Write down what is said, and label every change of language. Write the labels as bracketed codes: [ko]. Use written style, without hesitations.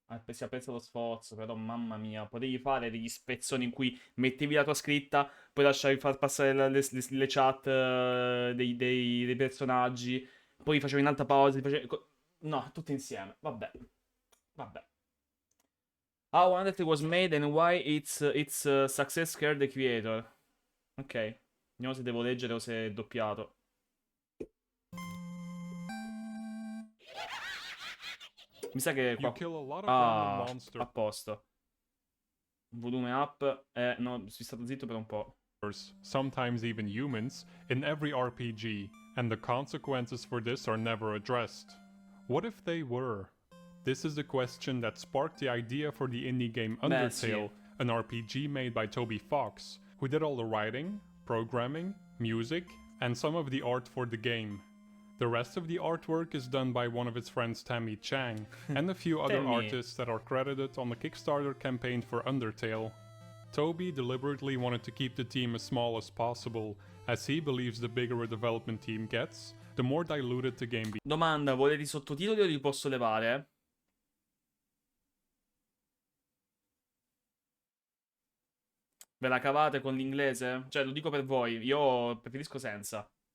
[it] Si apprezza lo sforzo, però mamma mia, potevi fare degli spezzoni in cui mettevi la tua scritta, poi lasciavi far passare le chat dei personaggi, poi facevi un'altra pausa, no, tutte insieme. Vabbè. Vabbè. [en] How Undertale was made and why its success scared the creator. Ok. [it] Vediamo se devo leggere o se è doppiato. Mi sa che qua... Ah, a posto. [en] Volume up. [it] No, sono stato zitto per un po'. [en] Sometimes even humans, in every RPG, and the consequences for this are never addressed. What if they were? This is the question that sparked the idea for the indie game UNDERTALE, an RPG made by Toby Fox, who did all the writing, programming, music, and some of the art for the game. The rest of the artwork is done by one of his friends Tammy Chang, and a few other artists that are credited on the Kickstarter campaign for UNDERTALE. Toby deliberately wanted to keep the team as small as possible, as he believes the bigger a development team gets, the more diluted the game becomes. [it] Domanda, volete i sottotitoli o li posso levare? Ve la cavate con l'inglese? Cioè, lo dico per voi, io preferisco senza.